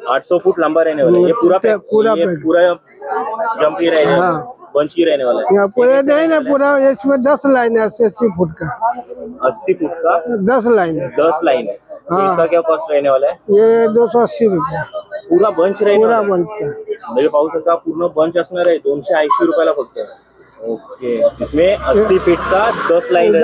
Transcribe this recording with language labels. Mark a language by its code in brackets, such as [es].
[hi] 800 foot लंबा रहने वाला है। ये पूरा पैक, पूरा ये पैक। पूरा जंप ही रहने वाला है, हाँ। बंच ही रहने वाला है। यहाँ पूरे नहीं ना, पूरा इसमें 10 लाइन है, 80 फुट का 80 फुट का 10 लाइन है। 10 लाइन है। तो हाँ। इसका क्या कॉस्ट रहने वाला है? ये 280 रुपया पूरा बंच रहने पूरा वाला है। बनता [mr] म्हणजे पाहू शकता पूर्ण बंच असणार आहे 280 रुपयाला फक्त। [hi] ओके, इसमें 80 फीट का 10 लाइन रहने